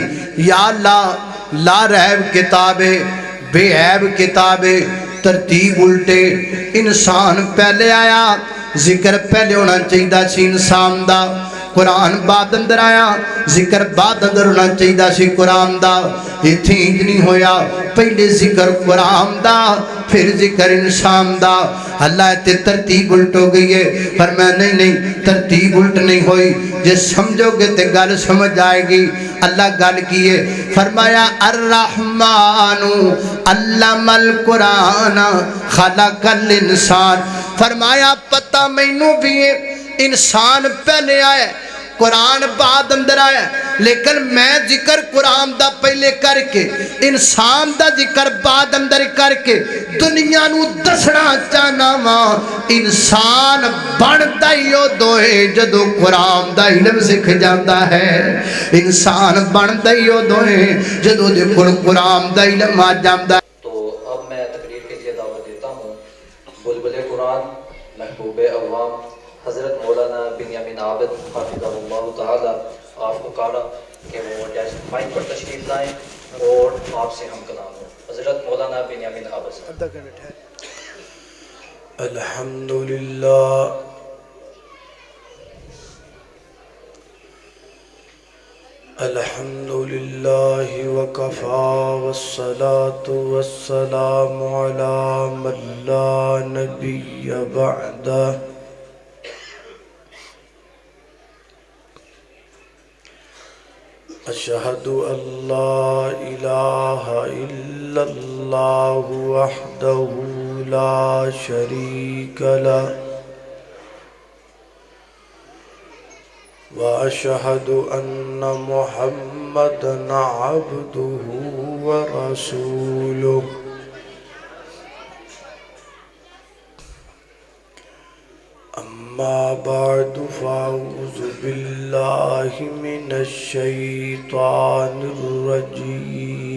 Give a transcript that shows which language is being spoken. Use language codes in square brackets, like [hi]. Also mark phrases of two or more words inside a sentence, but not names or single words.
[pa] یا اللہ [ar] لا ریب [pa] کتاب ہے، بے عیب کتاب ہے، ترتیب الٹے. انسان پہلے آیا، ذکر پہلے ہونا چاہیے سی انسان دا، قرآن بعد اندر آیا، ذکر بعد اندر ہونا چاہیے سی قرآن دا. اتھی انج نہیں ہویا، پہلے ذکر قرآن دا پھر ذکر انسان دا. اللہ تے ترتیب الٹ ہو گئی ہے، فرمایا نہیں نہیں ترتیب الٹ نہیں ہوئی، جے سمجھو گے تے گل سمجھ آئے گی. اللہ گل کیے، فرمایا [ar] الرحمن علم القرآن خلق الانسان. [pa] فرمایا پتہ مینوں بھی ہے انسان پہلے آیا، قرآن بعد اندر آیا، لیکن میں ذکر قرآن دا پہلے کر کے انسان دا ذکر بعد اندر کر کے دنیا نو دسنا چاہنا ماں. انسان بنتا ہی او دوئے جدو قرآن دا علم سکھ جاتا ہے. انسان بنتا ہی او دوئے جدو دے قرآن دا علم آ جاتا ہے. [ur] تو اب میں تقریر کے لیے دعوت دیتا ہوں بلبل قرآن محبوب عوام حضرت مولانا بنیامین عابد [ar] حافظہ اللہ تعالی. [ur] آپ کو کہا کہ وہ ڈیسک مائک پر تشریف لائیں اور آپ سے ہم کلام ہوں. حضرت مولانا بنیامین عابد صاحب. [ar] الحمدللہ الحمدللہ وکفا والصلاة والسلام علی من لا نبی بعدہ. اشہد ان لا الہ الا اللہ وحدہ لا شریک لہ واشہد ان محمدًا عبدہ ورسولہ. اما بعد فاعوذ باللہ من الشیطان الرجیم.